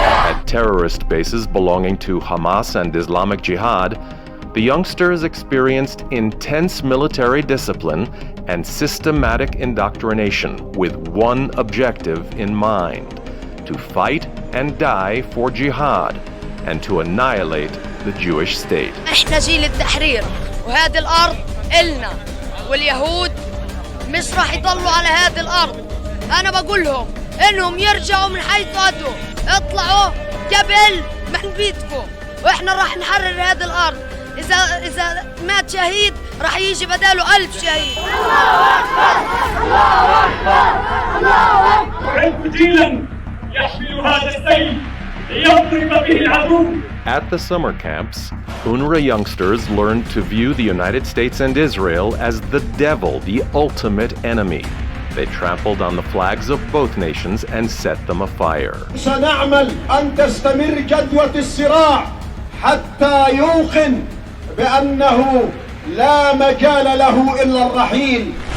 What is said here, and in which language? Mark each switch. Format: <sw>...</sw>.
<en>At terrorist bases belonging to Hamas and Islamic Jihad, the youngsters experienced intense military discipline and systematic indoctrination with one objective in mind: to fight and die for jihad and to annihilate the Jewish state.</en> <ar>احنا جيل التحرير وهذه الارض إلنا، واليهود مش راح يضلوا على هذه الارض. انا بقول لهم انهم يرجعوا من حيث اتوا، اطلعوا قبل ما نبيدكم، واحنا راح نحرر هذه الارض. اذا مات شهيد راح يجي بداله 1000 شهيد. الله اكبر الله اكبر الله اكبر. أعد جيلا يحمل هذا السيف ليضرب به العدو.</ar> <en>At the summer camps, UNRWA youngsters learned to view the United States and Israel as the devil, the ultimate enemy. They trampled on the flags of both nations and set them afire.</en> <ar>سنعمل أن تستمر جدوى الصراع حتى يوقن بأنه لا مجال له إلا الرحيل.</ar>